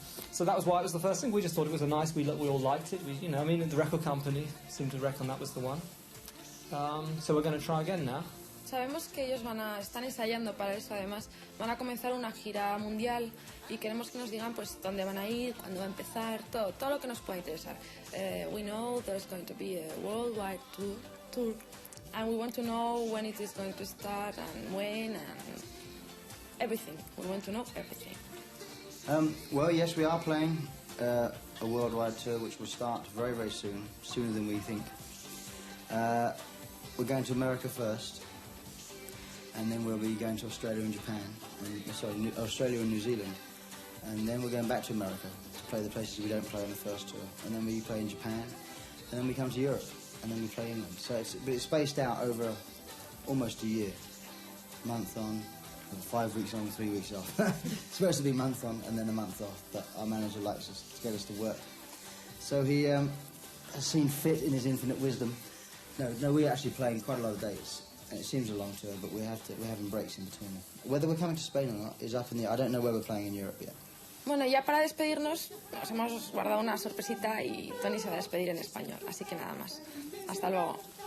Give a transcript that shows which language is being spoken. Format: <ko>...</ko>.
<en>So that was why it was the first thing. We just thought it was we all liked it. The record company seemed to reckon that was the one. So we're going to try again now.</en> <es>Sabemos que ellos están ensayando para eso, además van a comenzar una gira mundial y queremos que nos digan pues dónde van a ir, cuándo va a empezar, todo lo que nos pueda interesar.</es> <en>We know there's going to be a worldwide tour and we want to know when it is going to start and when and everything. We want to know everything. Well, yes, we are playing a worldwide tour which will start very, very soon, sooner than we think. We're going to America first, and then we'll be going to Australia and Japan, Australia and New Zealand, and then we're going back to America to play the places we don't play on the first tour, and then we play in Japan, and then we come to Europe, and then we play England. So it's spaced out over almost a year, month on, 5 weeks on, 3 weeks off. It's supposed to be a month on and then a month off, but our manager likes us to get us to work. So he has seen fit in his infinite wisdom. No, we're actually playing quite a lot of dates. And it seems a long tour, but we're having breaks in between. Whether we're coming to Spain or not is up in the air. I don't know where we're playing in Europe yet.</en> <es>Bueno, ya para despedirnos, nos hemos guardado una sorpresita y Tony se va a despedir en español. Así que nada más. Hasta luego.</es>